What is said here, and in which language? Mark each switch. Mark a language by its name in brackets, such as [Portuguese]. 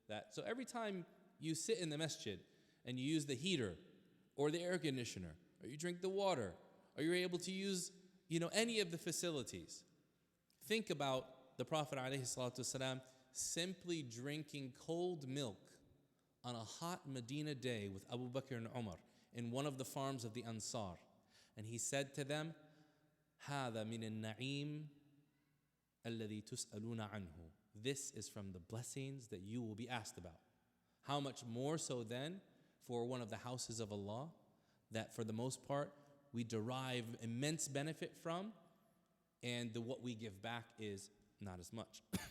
[English] So every time you sit in the masjid and you use the heater or the air conditioner, or you drink the water, or you're able to use any of the facilities, think about the Prophet ﷺ simply drinking cold milk on a hot Medina day with Abu Bakr and Umar in one of the farms of the Ansar. And he said to them, [Arabic] هَذَا مِنَ النَّعِيمِ الَّذِي تُسْأَلُونَ عَنْهُ. [English] This is from the blessings that you will be asked about. How much more so then for one of the houses of Allah that for the most part we derive immense benefit from, and what we give back is not as much.